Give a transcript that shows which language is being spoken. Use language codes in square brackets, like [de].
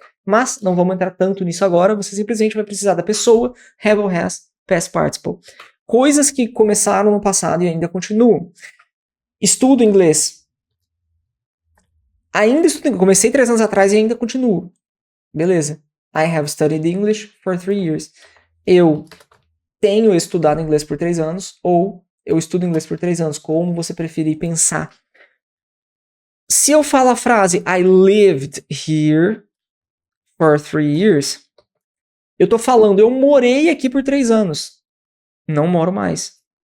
[pt] Mas não vamos entrar tanto nisso agora. Você simplesmente vai precisar da pessoa, [en] have or has, past participle. [pt] Coisas que começaram no passado e ainda continuam. Estudo inglês. Ainda estudo, comecei 3 anos atrás e ainda continuo. Beleza. [en] I have studied English for 3 years. [pt] Eu tenho estudado inglês por 3 anos, ou eu estudo inglês por 3 anos, como você preferir pensar. Se eu falo a frase [en] I lived here for 3 years, [pt] eu tô falando, eu morei aqui por 3 anos. Não moro mais.